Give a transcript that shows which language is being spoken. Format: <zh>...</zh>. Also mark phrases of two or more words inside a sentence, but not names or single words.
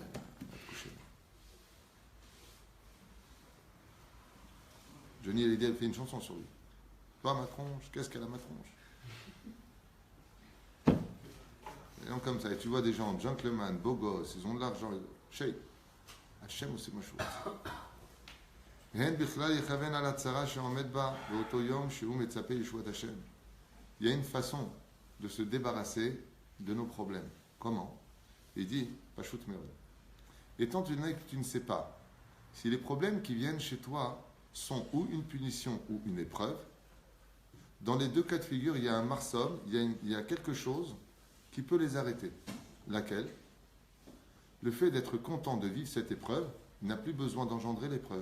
<fr>Johnny Hallyday a fait une chanson sur lui. Toi, ma tronche, qu'est-ce qu'elle a ma tronche? Et donc comme ça, et tu vois des gens, gentlemen, beaux gosses, ils ont de l'argent, Sheikh,</fr> <he>Hachem עושה משהו. הן בכלל יכוון על הצרה שעומד בה באותו יום שהוא מצפה לישועת השם.</he> <fr>Il y a une façon de se débarrasser de nos problèmes. Comment? Il dit,</fr> <he>פשוט מאוד.</he> <fr>Étant donné que tu ne sais pas si les problèmes qui viennent chez toi sont ou une punition ou une épreuve, dans les deux cas de figure, il y a un marsom, il y a quelque chose qui peut les arrêter. Laquelle? Le fait d'être content de vivre cette épreuve n'a plus besoin d'engendrer l'épreuve.</fr>